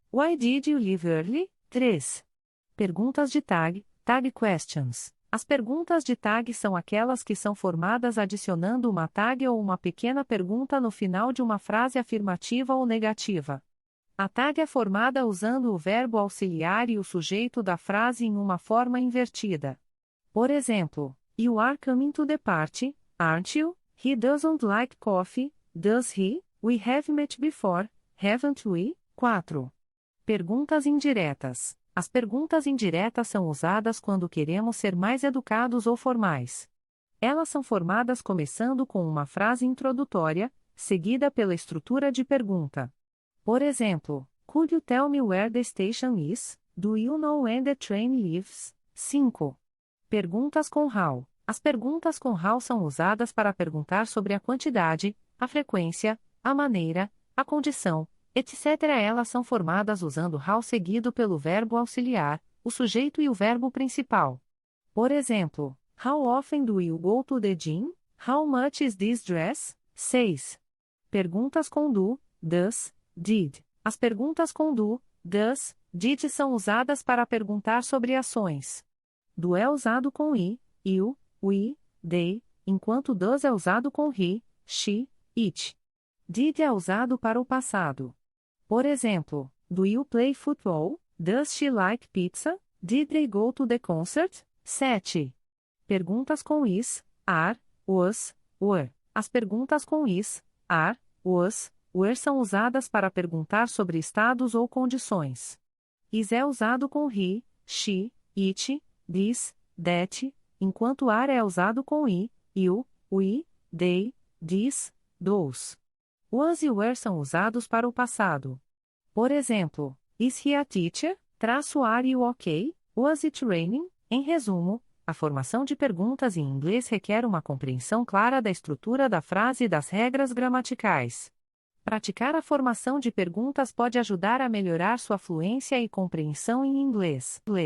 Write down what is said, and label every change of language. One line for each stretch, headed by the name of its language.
English: Why did you leave early? 3.
Portuguese: Perguntas de tag,
English: tag questions.
Portuguese: As perguntas de tag são aquelas que são formadas adicionando uma tag ou uma pequena pergunta no final de uma frase afirmativa ou negativa. A tag é formada usando o verbo auxiliar e o sujeito da frase em uma forma invertida. Por exemplo,
English: you are coming to the party, aren't you? He doesn't like coffee, does he? We have met before, haven't we?
Portuguese: 4. Perguntas indiretas. As perguntas indiretas são usadas quando queremos ser mais educados ou formais. Elas são formadas começando com uma frase introdutória, seguida pela estrutura de pergunta. Por exemplo,
English: could you tell me where the station is? Do you know when the train leaves?
Portuguese: 5. Perguntas com how. As perguntas com how são usadas para perguntar sobre a quantidade, a frequência, a maneira, a condição, etc. Elas são formadas usando how seguido pelo verbo auxiliar, o sujeito e o verbo principal. Por exemplo,
English: how often do you go to the gym? How much is this dress? 6.
Portuguese: Perguntas com
English: do, does, did.
Portuguese: As perguntas com do, does, did são usadas para perguntar sobre ações. Do é usado com i, you, we, they, enquanto does é usado com he, she, it. Did é usado para o passado. Por exemplo,
English: do you play football? Does she like pizza? Did they go to the concert? 7.
Portuguese: Perguntas com
English: is, are, was, were.
Portuguese: As perguntas com is, are, was, were são usadas para perguntar sobre estados ou condições. Is é usado com he, she, it, this, that, enquanto are é usado com i, you, we, they, this, those. Was e were são usados para o passado. Por exemplo,
English: is he a teacher? Are you okay? Was it raining?
Portuguese: Em resumo, a formação de perguntas em inglês requer uma compreensão clara da estrutura da frase e das regras gramaticais. Praticar a formação de perguntas pode ajudar a melhorar sua fluência e compreensão em inglês.